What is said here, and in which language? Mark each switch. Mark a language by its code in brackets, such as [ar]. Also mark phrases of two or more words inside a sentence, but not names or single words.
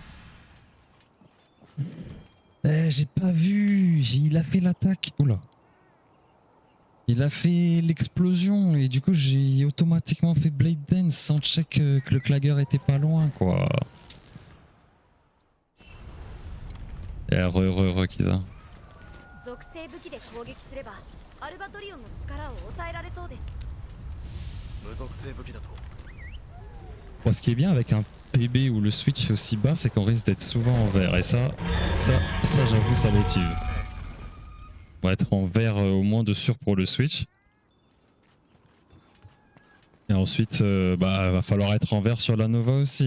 [fr] J'ai pas vu. Il a fait l'attaque. Oula. Il a fait l'explosion et du coup j'ai automatiquement fait Blade Dance sans check que le clagueur était pas loin quoi. Et Kiza. [ja] 属性武器で攻撃すればアルバトリオンの力を抑えられそうです。無属性武器だと [fr] Bon, ce qui est bien avec un PB où le switch est aussi bas, c'est qu'on risque d'être souvent en vert. Et ça j'avoue, ça motive. On va être en vert au moins de sûr pour le switch. Et ensuite, va falloir être en vert sur la Nova aussi.